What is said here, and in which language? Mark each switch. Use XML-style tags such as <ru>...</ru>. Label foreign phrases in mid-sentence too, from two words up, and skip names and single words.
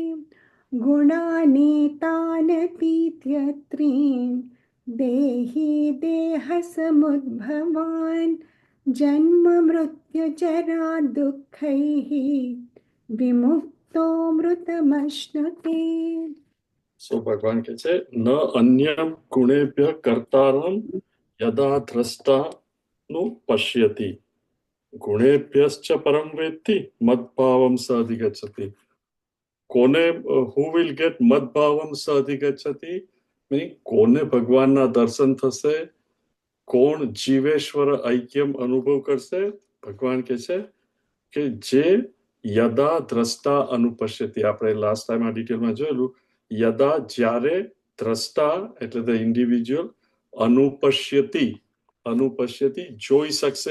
<sa>गुणानेतानतीत्यत्रीन् देहि देहसमुद्भवान् जन्म मृत्युजरा दुःखैः विमुक्तो मृतमश्नुते.</sa> <gu>સો ભગવાન કહે છે</gu> <sa>ન અન્યમ ગુણેભ્ય કર્તારમ યદા દ્રષ્ટાનું પશ્યતિ ગુણેભ્યશ્ચ પરમ વેત્તિ મદ્ભાવમ સ અધિગચ્છતિ.</sa> <gu>કોને</gu> <en>who will get</en> <sa>મદ્ભાવમ સ અધિગચ્છતિ</sa> <gu>meaning કોને ભગવાનના દર્શન થશે, કોણ જીવેશ્વર ઐક્યમ અનુભવ કરશે. ભગવાન કહે છે કે જે</gu> <sa>યદા દ્રષ્ટા અનુપશ્યતિ.</sa> <gu>આપણે</gu> <en>last time</en> <gu>આ ડિટેલમાં જોયેલું યદા જ્યારે દ્રષ્ટા એટલે</gu> <en>the individual</en> <gu>અનુપશ્યતિ જોઈ શકશે.</gu>